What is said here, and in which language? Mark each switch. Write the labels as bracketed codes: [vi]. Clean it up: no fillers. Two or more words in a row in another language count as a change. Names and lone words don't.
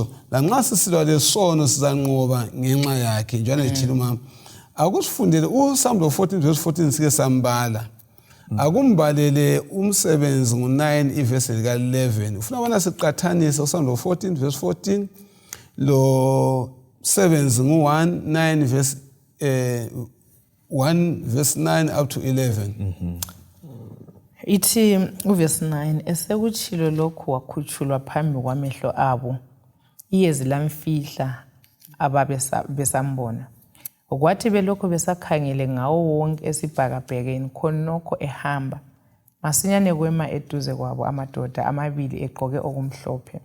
[nd] Lanxa sisilwa lesono sizanqoba ngenxa yakhe njalo ethile umama. Akusifundele uSamuel 14:14 sike sambala. Akumbalele umsebenzi ngo9 ivesi lika 11. Ufuna bona siqathanise uSamuel 14:14 lo sebenzi ngo1 9 verse 1 [en] verse 9 up to 11. [nd] Ithi uverse 9 esekutshilo lokhu wakhutshulwa phambi kwamehlo abo iyezi lamfihla ababesambona. Okwathi belokho besakhangele ngawo wonke esibhakabhekeni khonokho ehamba masinyane kwema eduze kwabo amadoda amabili egqoke okumhlophe.